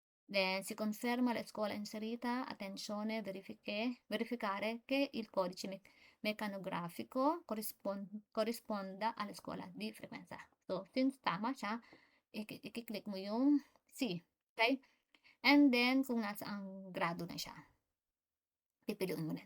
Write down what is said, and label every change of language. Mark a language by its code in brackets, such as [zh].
[en] Then [it] si conferma la scuola inserita, attenzione, verificare che il codice meccanografico corrisponda alla scuola di frequenza. [en] So, since [tl] tama siya, i-click mo yung C, okay? [en] And then, [tl] kung nasa ang grado na siya, pipiliin mo na.